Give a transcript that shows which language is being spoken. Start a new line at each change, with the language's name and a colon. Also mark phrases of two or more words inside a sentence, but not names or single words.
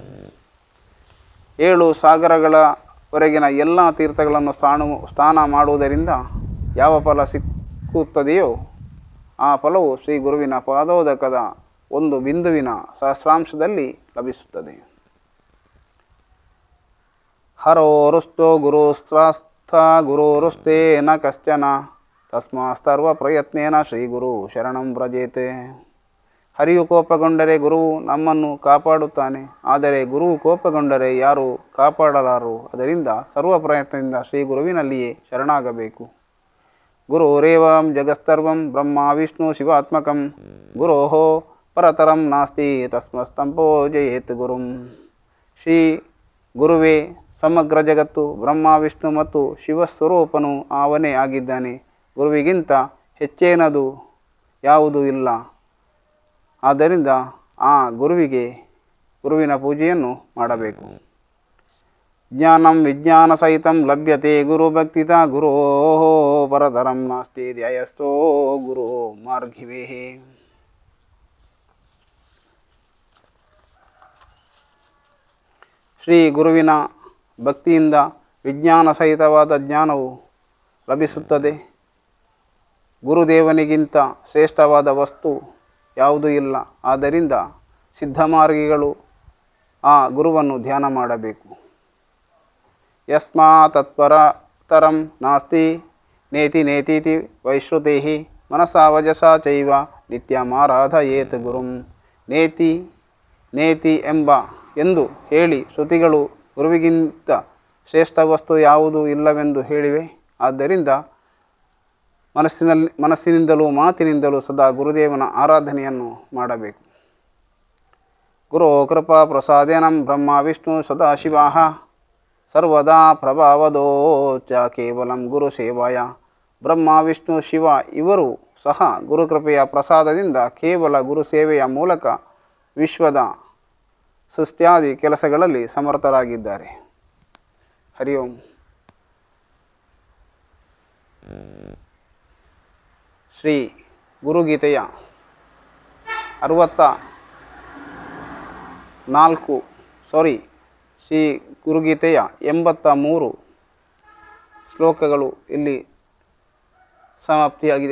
Kannada: 7 ಸಾಗರಗಳವರೆಗಿನ ಎಲ್ಲ ತೀರ್ಥಗಳನ್ನು ಸ್ನಾನ ಮಾಡುವುದರಿಂದ ಯಾವ ಫಲ ಸಿಕ್ಕುತ್ತದೆಯೋ ಆ ಫಲವು ಶ್ರೀ ಗುರುವಿನ ಪಾದೋದಕದ ಒಂದು ಬಿಂದುವಿನ ಸಹಸ್ರಾಂಶದಲ್ಲಿ ಲಭಿಸುತ್ತದೆ.
Sanskrit: ಹರೋರುಷ್ಟೋ ಗುರುಸ್ತ್ರಾಸ್ಥ ಗುರುರುಷ್ಟೇ ನ ಕಶ್ಚನ ತಸ್ಮಾಸ್ತರ್ವ ಪ್ರಯತ್ನೇನ ಶ್ರೀ ಗುರು ಶರಣಂ ವ್ರಜೇತೆ.
Kannada: ಹರಿಯು ಕೋಪಗೊಂಡರೆ ಗುರುವು ನಮ್ಮನ್ನು ಕಾಪಾಡುತ್ತಾನೆ, ಆದರೆ ಗುರುವು ಕೋಪಗೊಂಡರೆ ಯಾರು ಕಾಪಾಡಲಾರು. ಅದರಿಂದ ಸರ್ವ ಪ್ರಯತ್ನದಿಂದ ಶ್ರೀ ಗುರುವಿನಲ್ಲಿಯೇ ಶರಣಾಗಬೇಕು.
Sanskrit: ಗುರುರೇವಂ ಜಗತ್ಸರ್ವಂ ಬ್ರಹ್ಮ ವಿಷ್ಣು ಶಿವಾತ್ಮಕಂ ಗುರೋಃ ಪರತರಂ ನಾಸ್ತಿ ತಸ್ಮಸ್ತಂಪೋ ಜಯೇತ್ ಗುರುಂ.
Kannada: ಶ್ರೀ ಗುರುವೇ ಸಮಗ್ರ ಜಗತ್ತು, ಬ್ರಹ್ಮ ವಿಷ್ಣು ಮತ್ತು ಶಿವಸ್ವರೂಪನು ಅವನೇ ಆಗಿದ್ದಾನೆ. ಗುರುವಿಗಿಂತ ಹೆಚ್ಚೇನದು ಯಾವುದೂ ಇಲ್ಲ. ಆದ್ದರಿಂದ ಆ ಗುರುವಿನ ಪೂಜೆಯನ್ನು ಮಾಡಬೇಕು.
Sanskrit: ಜ್ಞಾನಂ ವಿಜ್ಞಾನ ಸಹಿತಂ ಲಭ್ಯತೆ ಗುರು ಭಕ್ತಿತ ಗುರೋ ಪರತರಂ ನಾಸ್ತಿ ಧ್ಯಾಯಸ್ಥೋ ಗುರು ಮಾರ್ಗಿವೇ.
Kannada: ಶ್ರೀ ಗುರುವಿನ ಭಕ್ತಿಯಿಂದ ವಿಜ್ಞಾನ ಸಹಿತವಾದ ಜ್ಞಾನವು ಲಭಿಸುತ್ತದೆ. ಗುರುದೇವನಿಗಿಂತ ಶ್ರೇಷ್ಠವಾದ ವಸ್ತು ಯಾವುದೂ ಇಲ್ಲ. ಆದ್ದರಿಂದ ಸಿದ್ಧಮಾರ್ಗಿಗಳು ಆ ಗುರುವನ್ನು ಧ್ಯಾನ ಮಾಡಬೇಕು.
Sanskrit: ಯಸ್ಮಾತ್ ತತ್ಪರತರಂ ನಾಸ್ತಿ ನೇತಿ ನೇತೀತಿ ವೈಶ್ರುತೈಃ ಮನಸಾ ವಜಸಾ ಚೈವ ನಿತ್ಯಮಾರಾಧಯೇತ್ ಗುರುಂ.
Kannada: ನೇತಿ ಎಂದು ಹೇಳಿ ಶ್ರುತಿಗಳು ಗುರುವಿಗಿಂತ ಶ್ರೇಷ್ಠ ವಸ್ತು ಯಾವುದೂ ಇಲ್ಲವೆಂದು ಹೇಳಿವೆ. ಆದ್ದರಿಂದ ಮನಸ್ಸಿನಿಂದಲೂ ಮಾತಿನಿಂದಲೂ ಸದಾ ಗುರುದೇವನ ಆರಾಧನೆಯನ್ನು ಮಾಡಬೇಕು.
Sanskrit: ಗುರು ಕೃಪಾ ಪ್ರಸಾದೇನಂ ಬ್ರಹ್ಮ ವಿಷ್ಣು ಸದಾಶಿವಾಃ ಸರ್ವದಾ ಪ್ರಭಾವದೋಚ ಕೇವಲಂ ಗುರು ಸೇವಾಯ.
Kannada: ಬ್ರಹ್ಮ ವಿಷ್ಣು ಶಿವ ಇವರು ಸಹ ಗುರುಕೃಪೆಯ ಪ್ರಸಾದದಿಂದ ಕೇವಲ ಗುರು ಸೇವೆಯ ಮೂಲಕ ವಿಶ್ವದ ಸೃಷ್ಟ್ಯಾದಿ ಕೆಲಸಗಳಲ್ಲಿ ಸಮರ್ಥರಾಗಿದ್ದಾರೆ.
Sanskrit: ಹರಿ ಓಂ.
Kannada: ಶ್ರೀ ಗುರುಗೀತೆಯ 83 ಶ್ಲೋಕಗಳು ಇಲ್ಲಿ ಸಮಾಪ್ತಿಯಾಗಿದೆ.